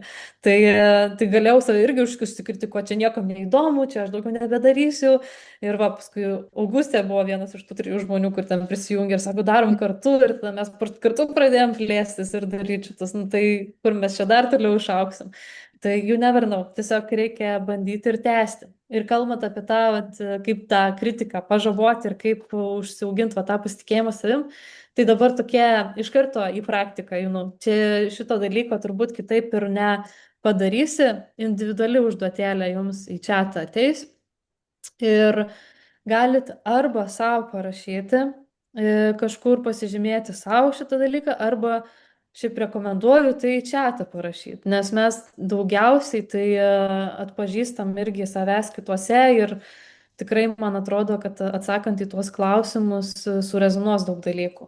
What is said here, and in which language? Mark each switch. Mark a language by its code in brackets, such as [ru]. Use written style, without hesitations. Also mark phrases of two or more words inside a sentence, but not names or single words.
[lt] Tai galėjau save irgi užsikritikuoti, čia niekam neįdomu, čia aš daugiau nebedarysiu. Ir paskui Augustė buvo vienas iš tų 3 žmonių, kur ten prisijungė ir sako, darom kartu, ir tada mes kartu pradėjom plėstis ir daryti šitus, tai kur mes čia dar toliau išauksim. [en] Tai you never know, [lt] tiesiog reikia bandyti ir tęsti. Ir kalbant apie tą, kaip tą kritiką pažaboti ir kaip užsiauginti tą pasitikėjimą savim, tai dabar tokie iš karto į praktiką, čia šito dalyko turbūt kitaip ir nepadarysi, individuali užduotėlė jums į chatą ateis ir galit arba savo parašyti, kažkur pasižymėti savo šitą dalyką, arba šiaip rekomenduoju tai chatą parašyti, nes mes daugiausiai tai atpažįstam irgi savęs kituose ir tikrai man atrodo, kad atsakant į tuos klausimus surezonuos daug dalykų.